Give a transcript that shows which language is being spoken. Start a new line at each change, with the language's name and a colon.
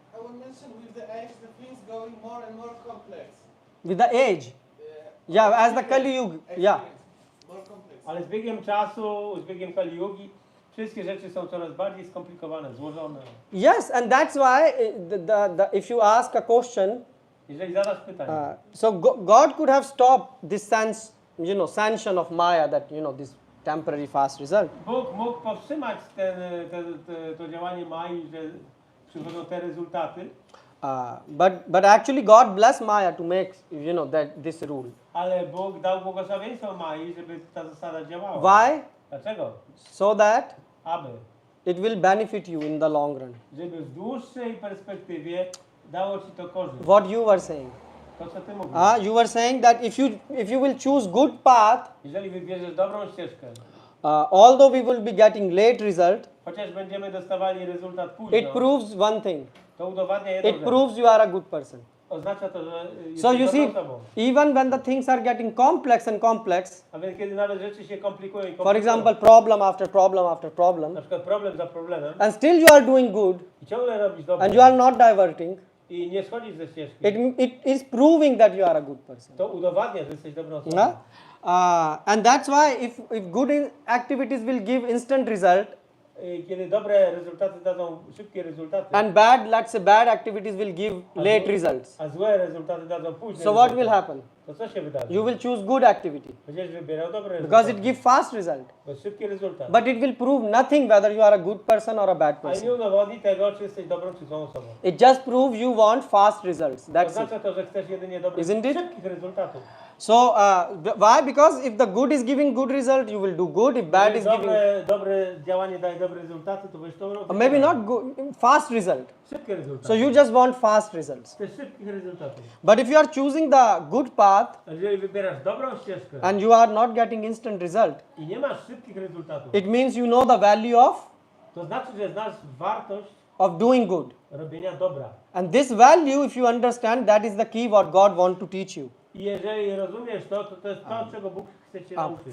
English: I will mention with the age the things going more and more complex. with the age. Yeah, as the Kali Yuga. Yeah. More complex.
Polish: Ale z biegiem czasu, z biegiem Kali Yugi, wszystkie rzeczy są coraz bardziej skomplikowane, złożone.
English: Yes, and that's why if you ask a question,
Polish: Jeżeli zadasz pytanie,
English: so God could have stopped this sanction of Maya, that this temporary fast result.
Polish: Bóg mógł powstrzymać to działanie Mai, że przychodzą te rezultaty,
English: But actually God blessed Maya to make this rule.
Polish: ale Bóg dał błogosławieństwo Mai, żeby ta zasada działała.
English: Why?
Polish: Dlaczego?
English: So that
Polish: Aby,
English: it will benefit you in the long run.
Polish: żeby w dłuższej perspektywie dało ci to korzyść.
English: What you were saying.
Polish: To, co ty mówisz.
English: You were saying that if you will choose good path,
Polish: Jeżeli wybierzesz dobrą ścieżkę,
English: although we will be getting late result,
Polish: chociaż będziemy dostawali rezultat późno,
English: it proves one thing.
Polish: to udowadnia jedną
English: It
Polish: rzecz.
English: proves you are a good person.
Polish: oznacza to, że
English: So you
Polish: jesteś
English: see,
Polish: dobrą osobą.
English: even when the things are getting complex and complex,
Polish: A więc kiedy nawet rzeczy się komplikują i komplikują,
English: for example, problem after problem after problem,
Polish: na przykład problem za problemem
English: and still you are doing good,
Polish: i ciągle robisz dobrze
English: and you are not diverting,
Polish: i nie schodzisz ze ścieżki,
English: it is proving that you are a good person.
Polish: to udowadnia, że jesteś dobrą osobą.
English: No? And that's why if good activities will give instant result,
Polish: Kiedy dobre rezultaty dadzą szybkie rezultaty,
English: and bad, let's say bad activities will give late results.
Polish: a złe rezultaty dadzą później.
English: So what will happen?
Polish: To co się wydarzy?
English: You will choose good activity
Polish: Będziesz wybierał dobre
English: because
Polish: rezultaty.
English: it gives fast result.
Polish: Bo jest szybki rezultat.
English: But it will prove nothing whether you are a good person or a bad
Polish: A nie
English: person.
Polish: udowodni tego, czy jesteś dobrą czy złą osobą.
English: It just proves you want fast results. That's it.
Polish: Oznacza to, że chcesz jedynie dobrych,
English: Isn't it?
Polish: szybkich rezultatów.
English: So why? Because if the good is giving good result, you will do good. If bad is giving,
Polish: Dobre działanie daje dobre rezultaty, to będziesz to robił.
English: or maybe not good, fast result.
Polish: Szybkie rezultaty.
English: So you just want fast results.
Polish: Chcesz szybkich rezultatów.
English: But if you are choosing the good path
Polish: A jeżeli wybierasz dobrą ścieżkę
English: and you are not getting instant result,
Polish: i nie masz szybkich rezultatów,
English: it means you know the value
Polish: to znaczy, że znasz wartość
English: of doing good.
Polish: robienia dobra.
English: And this value, if you understand, that is the key what God wants to teach you.
Polish: I jeżeli rozumiesz to, to jest to, czego Bóg chce cię nauczyć.